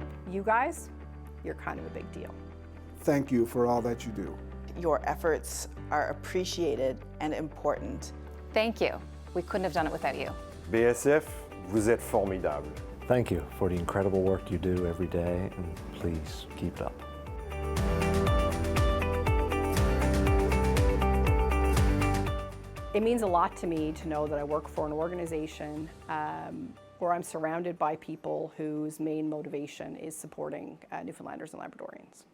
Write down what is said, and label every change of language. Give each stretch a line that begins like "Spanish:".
English: You guys, you're kind of a big deal. Thank you for all that you do. Your efforts are appreciated and important. Thank you. We couldn't have done it without you.
French: BSF, vous êtes formidable.
English: Thank you for the incredible work you do every day, and please keep it up. It means a lot to me to know that I work for an organization where I'm surrounded by people whose main motivation is supporting Newfoundlanders and Labradorians.